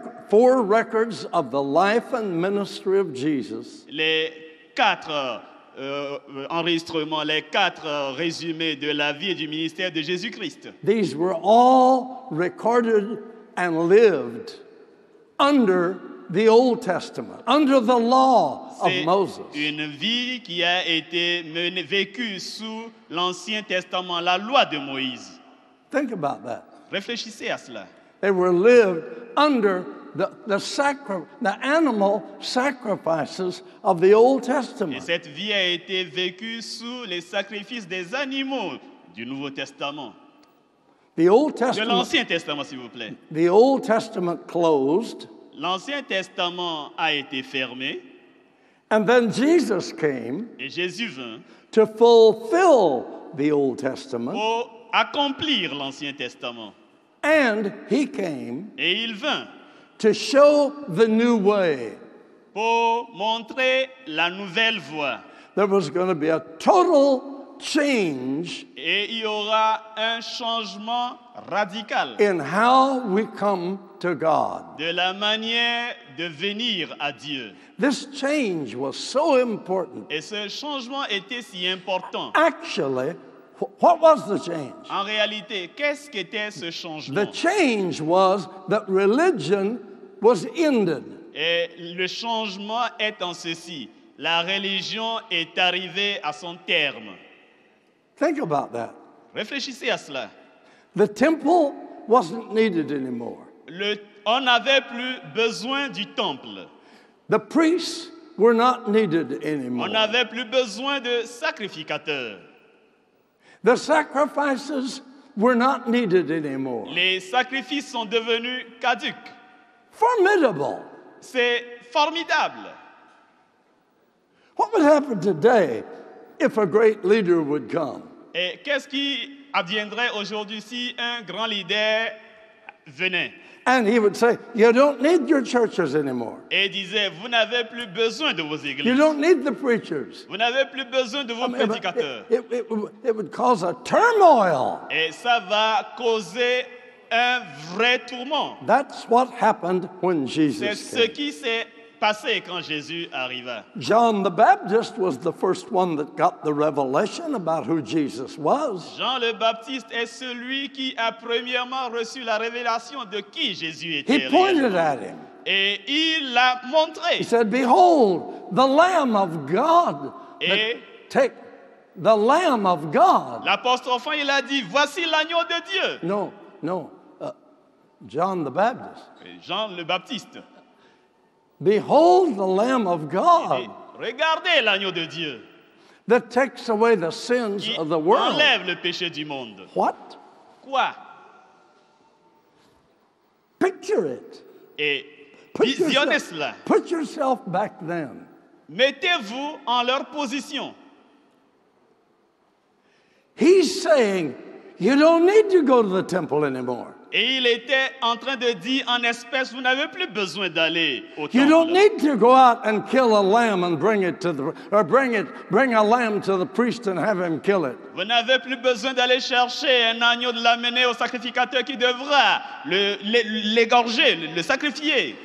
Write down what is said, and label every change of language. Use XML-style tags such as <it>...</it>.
<en>four records of the life and ministry of Jesus</en> <fr>les 4 enregistrements, les 4 résumés de la vie et du ministère de Jésus-Christ.</fr> <en>These were all recorded and lived under the Old Testament, under the law of</en> <fr>C'est</fr> <en>Moses.</en> <fr>une vie qui a été vécue sous l'Ancien Testament, la loi de Moïse.</fr> <en>Think about that.</en> <fr>Réfléchissez à cela.</fr> <en>They were lived under the animal sacrifices of the Old</en> <fr>Et</fr> <en>Testament.</en> <fr>cette vie a été vécue sous les sacrifices des animaux du Nouveau Testament.</fr> <en>The Old</en> <fr>De</fr> <en>Testament,</en> <fr>l'Ancien Testament, s'il vous plaît.</fr> <en>the Old Testament closed,</en> <fr>L'Ancien Testament a été fermé</fr> <en>and then Jesus came</en> <fr>et Jésus vint</fr> <en>to fulfill the Old Testament,</en> <fr>pour accomplir l'Ancien Testament.</fr> <en>and he came</en> <fr>Et il vint</fr> <en>to show the new way.</en> <fr>pour montrer la nouvelle voie.</fr> <en>There was going to be a total change</en> <fr>Et il y aura un changement radical</fr> <en>in how we come to God.</en> <fr>de la manière de venir à Dieu.</fr> <en>This change was so important.</en> <fr>Et ce changement était si important.</fr> <en>Actually, what was the change?</en> <fr>En réalité, qu'est-ce qu'était ce</fr> <en>The</en> <fr>changement?</fr> <en>change was that religion was ended.</en> <fr>Et le changement est en ceci. La religion est arrivée à son terme.</fr> <en>Think about that.</en> <fr>Réfléchissez à cela.</fr> <en>The temple wasn't needed anymore.</en> <fr>On n'avait plus besoin du temple.</fr> <en>The priests were not needed</en> <fr>On</fr> <en>anymore.</en> <fr>n'avait plus besoin de sacrificateurs.</fr> <en>The sacrifices were not needed anymore.</en> <fr>Les sacrifices sont devenus caducs.</fr> <en>Formidable.</en> <fr>C'est formidable.</fr> <en>What would happen today if a great leader would come?</en> <fr>Et qu'est-ce qui adviendrait aujourd'hui si un grand leader venait</fr> <en>And he would say, you don't need your churches anymore.</en> <fr>et disait, vous n'avez plus besoin de vos</fr> <en>You</en> <fr>églises,</fr> <en>don't need the preachers.</en> <fr>vous n'avez plus besoin de vos prédicateurs.</fr> <en>It would cause a turmoil.</en> <fr>Et ça va causer un vrai tourment.</fr> <en>That's what happened when</en> <fr>C'est</fr> <en>Jesus</en> <fr>ce</fr> <en>came.</en> <fr>qui s'est passé quand Jésus arriva.</fr> <en>John the Baptist was the first one that got the revelation about who Jesus was.</en> <fr>Jean le Baptiste est celui qui a premièrement reçu la révélation de qui Jésus</fr> <en>He</en> <fr>était.</fr> <en>pointed</en> <fr>réellement.</fr> <en>at him.</en> <fr>Et il l'a montré.</fr> <en>He said, behold, the Lamb of God.</en> <fr>Et</fr> <en>Take the Lamb of God.</en> <fr>l'apostrophe, il a dit, voici l'agneau de Dieu.</fr> <en>No. John the Baptist.</en> <fr>Et Jean le Baptiste.</fr> <en>Behold the Lamb of</en> <fr>Il</fr> <en>God</en> <fr>dit, regardez l'agneau de Dieu</fr> <en>that takes away the sins</en> <fr>qui</fr> <en>of the world.</en> <fr>enlève le péché du monde.</fr> <en>What?</en> <fr>Quoi?</fr> <en>Picture it.</en> <fr>Et</fr> <en>Put</en> <fr>visionnez cela.</fr> <en>put yourself back then.</en> <fr>Mettez-vous en leur position.</fr> <en>He's saying, you don't need to go to the temple anymore.</en> <fr>Et il était en train de dire en espèce, vous n'avez plus besoin d'aller au</fr> <en>You don't</en> <fr>temple.</fr> <en>need to go out and kill a lamb and bring a lamb to the priest and have him kill it.</en> <fr>Vous n'avez plus besoin d'aller chercher un agneau, de l'amener au sacrificateur qui devra l'égorger, le sacrifier.</fr>